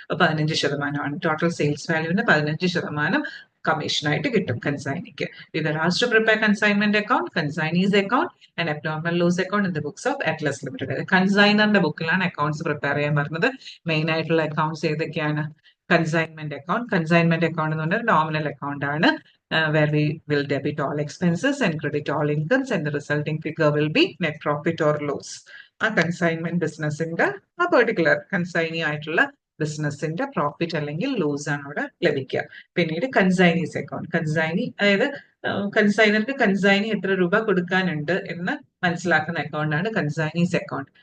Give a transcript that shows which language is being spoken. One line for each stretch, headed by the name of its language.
Malayalam: 15% total sales വാല്യൂവിന് 15% കമ്മീഷനായിട്ട് കിട്ടും കൺസൈനിക്ക്.
English: ഇത് last prepare consignment account, consignee's account and abnormal loss account in the books of Atlas limited.
Malayalam: കൺസൈനറിന്റെ ബുക്കിലാണ് accounts prepare ചെയ്യാൻ പറഞ്ഞത്. Main ആയിട്ടുള്ള accounts ഏതൊക്കെയാണ്? Consignment account. Consignment account എന്ന് പറഞ്ഞാൽ nominal account ആണ്,
English: where we will debit all expenses and credit all incomes and the resulting figure will be net profit or loss.
Malayalam: ആ consignment ബിസിനസിന്റെ ആ പെർട്ടിക്കുലർ കൺസൈനി ആയിട്ടുള്ള ബിസിനസിന്റെ പ്രോഫിറ്റ് അല്ലെങ്കിൽ ലോസ് ആണ് അവിടെ ലഭിക്കുക. പിന്നീട് കൺസൈനീസ് അക്കൗണ്ട്. കൺസൈനി അതായത് കൺസൈനർക്ക് കൺസൈനി എത്ര രൂപ കൊടുക്കാനുണ്ട് എന്ന് മനസ്സിലാക്കുന്ന അക്കൗണ്ടാണ് കൺസൈനീസ് അക്കൗണ്ട്.